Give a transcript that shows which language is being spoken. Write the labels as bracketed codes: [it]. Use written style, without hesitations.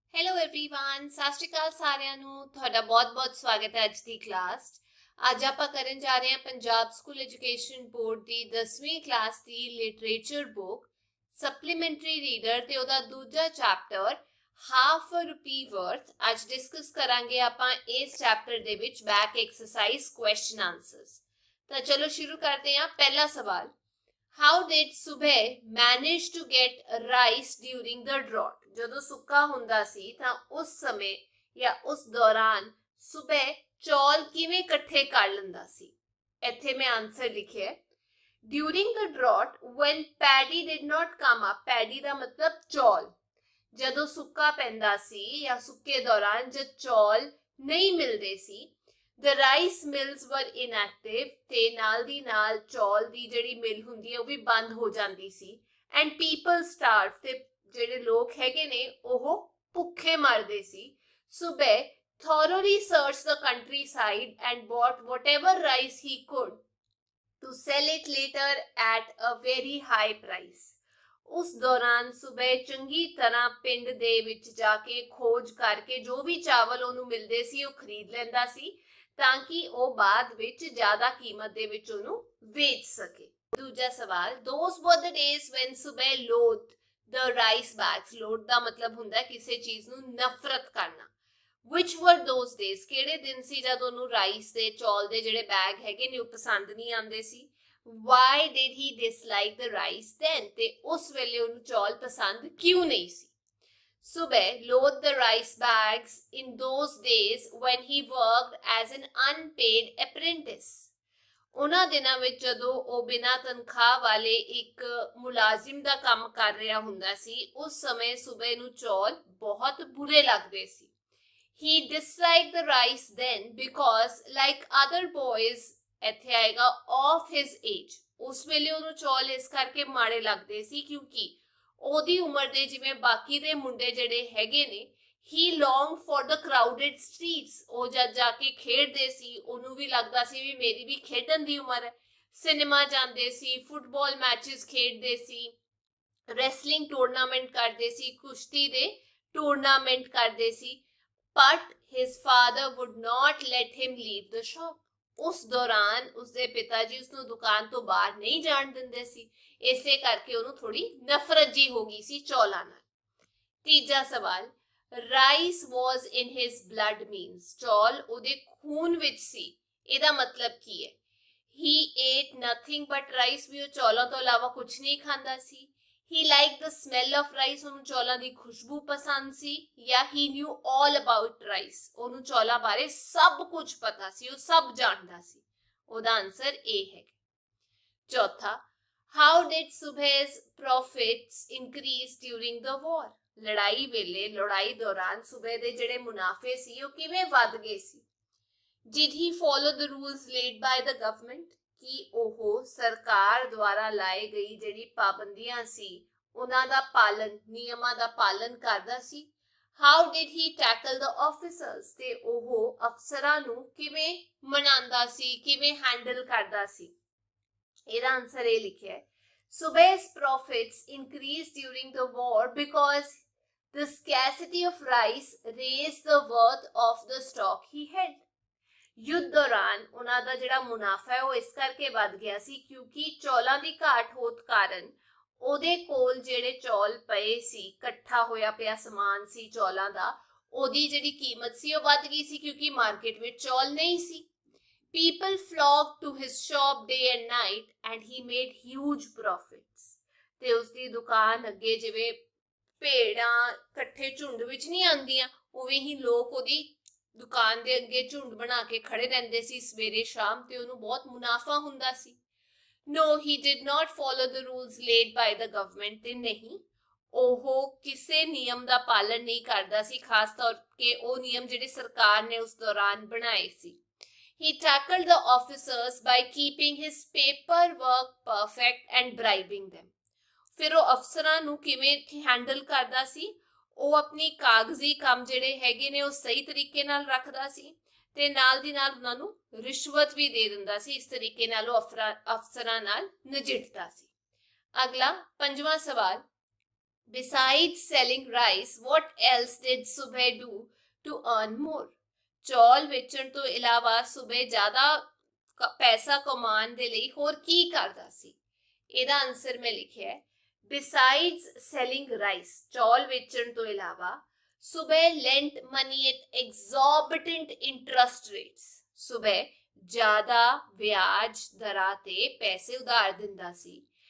[en] hello everyone, [pa] सत श्री अकाल साਰਿਆਂ ਨੂੰ। ਤੁਹਾਡਾ ਬਹੁਤ-ਬਹੁਤ ਸਵਾਗਤ ਹੈ ਅੱਜ ਦੀ ਕਲਾਸ 'ਚ। ਅੱਜ ਆਪਾਂ ਕਰਨ ਜਾ ਰਹੇ ਹਾਂ ਪੰਜਾਬ ਸਕੂਲ ਐਜੂਕੇਸ਼ਨ ਬੋਰਡ ਦੀ 10ਵੀਂ ਕਲਾਸ ਦੀ ਲਿਟਰੇਚਰ ਬੁੱਕ ਸਪਲੀਮੈਂਟਰੀ ਰੀਡਰ ਤੇ ਉਹਦਾ ਦੂਜਾ ਚੈਪਟਰ ਹਾਫ ਅ ਰੁਪੀ ਵਰਥ। ਅੱਜ ਡਿਸਕਸ ਕਰਾਂਗੇ ਆਪਾਂ ਇਸ ਚੈਪਟਰ ਦੇ ਵਿੱਚ ਬੈਕ ਐਕਸਰਸਾਈਜ਼ ਕੁਐਸਚਨ ਆਨਸਰਸ। ਤਾਂ ਚਲੋ ਸ਼ੁਰੂ ਕਰਦੇ ਹਾਂ। ਪਹਿਲਾ ਸਵਾਲ, [en] How did Subhay manage to get rice during the drought? [pa] ਜਦੋਂ ਸੁੱਕਾ ਹੁੰਦਾ ਸੀ ਤਾਂ ਉਸ ਸਮੇਂ ਜਾਂ ਉਸ ਦੌਰਾਨ ਸੁਬਹ ਚੌਲ ਕਿਵੇਂ ਇਕੱਠੇ ਕਰ ਲੈਂਦਾ ਸੀ? ਇੱਥੇ ਮੈਂ ਆਨਸਰ ਲਿਖਿਆ [en] during the drought when paddy did not come up. [pa] paddy ਦਾ ਮਤਲਬ ਚੌਲ। ਜਦੋਂ ਸੁੱਕਾ ਪੈਂਦਾ ਸੀ ਜਾਂ ਸੁੱਕੇ ਦੌਰਾਨ ਜਦ ਚੌਲ ਨਹੀਂ ਮਿਲਦੇ ਸੀ, [en] the rice mills were inactive [pa] ਤੇ ਨਾਲ ਦੀ ਨਾਲ ਚੌਲ ਦੀ ਜਿਹੜੀ ਮਿਲ ਹੁੰਦੀ ਹੈ ਉਹ ਵੀ ਬੰਦ ਹੋ ਜਾਂਦੀ ਸੀ [en] and people starved [pa] ਤੇ ਜਿਹੜੇ ਲੋਕ ਹੈਗੇ ਨੇ ਉਹ ਭੁੱਖੇ ਮਰਦੇ ਸੀ। [en] Subah thoroughly searched the countryside and bought whatever rice he could to sell it later at a very high price. [pa] ਉਸ ਦੌਰਾਨ ਸੁਬਹ ਚੰਗੀ ਤਰ੍ਹਾਂ ਪਿੰਡ ਦੇ ਵਿੱਚ ਜਾ ਕੇ ਖੋਜ ਕਰਕੇ ਜੋ ਵੀ ਚਾਵਲ ਉਹਨੂੰ ਮਿਲਦੇ ਸੀ ਉਹ ਖਰੀਦ ਲੈਂਦਾ ਸੀ ਤਾਂ ਕਿ ਉਹ ਬਾਅਦ ਵਿੱਚ ਜ਼ਿਆਦਾ ਕੀਮਤ ਦੇ ਵਿੱਚ ਉਹਨੂੰ ਵੇਚ ਸਕੇ। ਦੂਜਾ ਸਵਾਲ, [en] those were the days when Subah loathed the rice bags. [pa] Load ਦਾ ਮਤਲਬ ਹੁੰਦਾ ਕਿਸੇ ਚੀਜ਼ ਨੂੰ ਨਫ਼ਰਤ ਕਰਨਾ। [en] which were those days? [pa] ਕਿਹੜੇ ਦਿਨ ਸੀ ਜਦ ਉਹਨੂੰ ਰਾਈਸ ਦੇ ਚੌਲ ਦੇ ਜਿਹੜੇ ਬੈਗ ਹੈਗੇ ਨੇ ਉਹ ਪਸੰਦ ਨਹੀਂ ਆਉਂਦੇ ਸੀ? [en] why did he dislike the rice then? [pa] ਤੇ ਉਸ ਵੇਲੇ ਉਹਨੂੰ ਚੌਲ ਪਸੰਦ ਕਿਉਂ ਨਹੀਂ ਸੀ? [en] Subhay loathed the rice bags in those days when he worked as an unpaid apprentice. [pa] ਉਹਨਾਂ ਦਿਨਾਂ ਵਿੱਚ ਜਦੋਂ ਉਹ ਬਿਨਾਂ ਤਨਖਾਹ ਵਾਲੇ ਇੱਕ ਮੁਲਾਜ਼ਮ ਦਾ ਕੰਮ ਕਰ ਰਿਹਾ ਹੁੰਦਾ ਸੀ, ਉਸ ਸਮੇਂ ਸੁਬਹ ਨੂੰ ਚੌਲ ਬਹੁਤ ਬੁਰੇ ਲੱਗਦੇ ਸੀ। [en] He disliked the rice then because like other boys, [pa] ਇੱਥੇ ਆਏਗਾ [en] of his age, [pa] ਉਸ ਵੇਲੇ ਉਹਨੂੰ ਚੌਲ ਇਸ ਕਰਕੇ ਮਾੜੇ ਲੱਗਦੇ ਸੀ ਕਿਉਂਕਿ ਉਹਦੀ ਉਮਰ ਦੇ ਜਿਵੇਂ ਬਾਕੀ ਦੇ ਮੁੰਡੇ ਜਿਹੜੇ ਹੈਗੇ ਨੇ, [en] he longed for the crowded streets. [pa] ਉਹ ਜਦ ਜਾ ਕੇ ਖੇਡਦੇ ਸੀ ਉਹਨੂੰ ਵੀ ਲੱਗਦਾ ਸੀ ਵੀ ਮੇਰੀ ਵੀ ਖੇਡਣ ਦੀ ਉਮਰ ਹੈ। ਸਿਨੇਮਾ ਜਾਂਦੇ ਸੀ, ਫੁੱਟਬਾਲ ਮੈਚਸ ਖੇਡਦੇ ਸੀ, ਰੈਸਲਿੰਗ ਟੂਰਨਾਮੈਂਟ ਕਰਦੇ ਸੀ, ਕੁਸ਼ਤੀ ਦੇ ਟੂਰਨਾਮੈਂਟ ਕਰਦੇ ਸੀ। [en] but his father would not let him leave the shop. [pa] ਉਸ ਦੌਰਾਨ ਉਸਦੇ ਪਿਤਾ ਜੀ ਉਸਨੂੰ ਦੁਕਾਨ ਤੋਂ ਬਾਹਰ ਨਹੀਂ ਜਾਣ ਦਿੰਦੇ ਸੀ, ਇਸੇ ਕਰਕੇ ਉਹਨੂੰ ਥੋੜੀ ਨਫ਼ਰਤ ਜੀ ਹੋ ਗਈ ਸੀ ਚੌਲਾਂ ਨਾਲ। ਤੀਜਾ ਸਵਾਲ, [en] rice was in his blood means [pa] ਚੌਲ ਉਹਦੇ ਖੂਨ ਵਿੱਚ ਸੀ, ਇਹਦਾ ਮਤਲਬ ਕੀ ਹੈ? [en] he ate nothing but rice, [pa] ਵੀ ਉਹ ਚੌਲਾਂ ਤੋਂ ਇਲਾਵਾ ਕੁਝ ਨਹੀਂ ਖਾਂਦਾ ਸੀ। [en] he liked the smell of rice, [pa] ਉਹਨੂੰ ਚੌਲਾਂ ਦੀ ਖੁਸ਼ਬੂ ਪਸੰਦ ਸੀ। ਜਾਂ [en] he knew all about rice, [pa] ਉਹਨੂੰ ਚੌਲਾਂ ਬਾਰੇ ਸਭ ਕੁਝ ਪਤਾ ਸੀ, ਉਹ ਸਭ ਜਾਣਦਾ ਸੀ। ਉਹਦਾ ਆਨਸਰ ਇਹ ਹੈ। ਚੌਥਾ, [en] how did Subhay's profits increase during the war? [pa] ਲੜਾਈ ਵੇਲੇ, ਲੜਾਈ ਦੌਰਾਨ ਸੁਬਹ ਦੇ ਜਿਹੜੇ ਮੁਨਾਫੇ ਸੀ ਉਹ ਕਿਵੇਂ ਵੱਧ ਗਏ ਸੀ? [en] did he follow the rules laid by the government? [pa] ਕਿ ਉਹ ਸਰਕਾਰ ਦੁਆਰਾ ਲਾਏ ਗਈ ਜਿਹੜੀ ਪਾਬੰਦੀਆਂ ਸੀ ਉਹਨਾਂ ਦਾ ਪਾਲਨ, ਨਿਯਮਾਂ ਦਾ ਪਾਲਨ ਕਰਦਾ ਸੀ? [en] how did he tackle the officers? [pa] ਤੇ ਉਹ ਅਫਸਰਾਂ ਨੂੰ ਕਿਵੇਂ ਮਨਾਉਂਦਾ ਸੀ, ਕਿਵੇਂ ਹੈਂਡਲ ਕਰਦਾ ਸੀ? ਇਹਦਾ ਆਨਸਰ ਇਹ ਲਿਖਿਆ ਹੈ, [en] Subhay's profits increased during the war because the scarcity of rice raised the worth of the stock he had. [pa] ਯੁੱਧ ਦੌਰਾਨ ਉਹਨਾਂ ਦਾ ਜਿਹੜਾ ਮੁਨਾਫਾ ਹੈ ਉਹ ਇਸ ਕਰਕੇ ਵੱਧ ਗਿਆ ਸੀ ਕਿਉਂਕਿ ਚੌਲਾਂ ਦੀ ਘਾਟ ਹੋਣ ਕਾਰਨ ਉਹਦੇ ਕੋਲ ਜਿਹੜੇ ਚੌਲ ਪਏ ਸੀ, ਇਕੱਠਾ ਹੋਇਆ ਪਿਆ ਸਮਾਨ ਸੀ ਚੌਲਾਂ ਦਾ, ਉਹਦੀ ਜਿਹੜੀ ਕੀਮਤ ਸੀ ਉਹ ਵੱਧ ਗਈ ਸੀ ਕਿਉਂਕਿ ਮਾਰਕੀਟ ਵਿੱਚ ਚੌਲ ਨਹੀਂ ਸੀ। [en] people flocked to his shop day and night and he made huge profits. [pa] ਤੇ ਉਸਦੀ ਦੁਕਾਨ ਅੱਗੇ ਜਿਵੇਂ ਭੇਡਾਂ ਇਕੱਠੇ ਝੁੰਡ ਵਿੱਚ ਨਹੀਂ ਆਉਂਦੀਆਂ, ਉਵੇਂ ਹੀ ਲੋਕ ਉਹਦੀ ਦੁਕਾਨ ਦੇ ਅੱਗੇ ਝੁੰਡ ਬਣਾ ਕੇ ਖੜੇ ਰਹਿੰਦੇ ਸੀ ਸਵੇਰੇ ਸ਼ਾਮ ਤੇ ਉਹਨੂੰ ਬਹੁਤ ਮੁਨਾਫਾ ਹੁੰਦਾ ਸੀ। [en] No, he did not follow the rules laid by the government. [pa] ਤੇ ਨਹੀਂ, ਉਹ ਕਿਸੇ ਨਿਯਮ ਦਾ ਪਾਲਨ ਨਹੀਂ ਕਰਦਾ ਸੀ, ਖਾਸ ਤੌਰ ਤੇ ਉਹ ਨਿਯਮ ਜਿਹੜੇ ਸਰਕਾਰ ਨੇ ਉਸ ਦੌਰਾਨ ਬਣਾਏ ਸੀ। [en] He tackled the officers by keeping his paperwork perfect and bribing them. [pa] ਫਿਰ ਉਹ ਅਫਸਰਾਂ ਨੂੰ ਕਿਵੇਂ ਹੈਂਡਲ ਕਰਦਾ ਸੀ? ਉਹ ਆਪਣੀ ਕਾਗਜ਼ੀ ਕੰਮ ਜਿਹੜੇ ਹੈਗੇ ਨੇ ਉਹ ਸਹੀ ਤਰੀਕੇ ਨਾਲ ਰੱਖਦਾ ਸੀ ਤੇ ਨਾਲ ਦੀ ਨਾਲ ਉਹਨਾਂ ਨੂੰ ਰਿਸ਼ਵਤ ਵੀ ਦੇ ਦਿੰਦਾ ਸੀ। ਇਸ ਤਰੀਕੇ ਨਾਲ ਉਹ ਅਫਸਰਾਂ ਨਾਲ ਨਜਿੱਠਦਾ ਸੀ। ਅਗਲਾ ਪੰਜਵਾਂ ਸਵਾਲ, [en] Besides selling rice, what else did Subhay do to earn more? [pa] ਚੌਲ ਵੇਚਣ ਤੋਂ ਇਲਾਵਾ ਸੁਬੇ ਜ਼ਿਆਦਾ ਪੈਸਾ ਕਮਾਉਣ ਦੇ ਲਈ ਹੋਰ ਕੀ ਕਰਦਾ ਸੀ? ਇਹਦਾ ਆਨਸਰ ਮੈਂ ਲਿਖਿਆ ਹੈ [en] besides selling rice, [pa] ਚੌਲ ਵੇਚਣ ਤੋਂ ਇਲਾਵਾ ਸੁਬੇ [en] lent money at exorbitant interest rates, [pa] ਸੁਬੇ ਜ਼ਿਆਦਾ ਵਿਆਜ ਦਰਾਂ ਤੇ ਪੈਸੇ ਉਧਾਰ ਦਿੰਦਾ ਸੀ।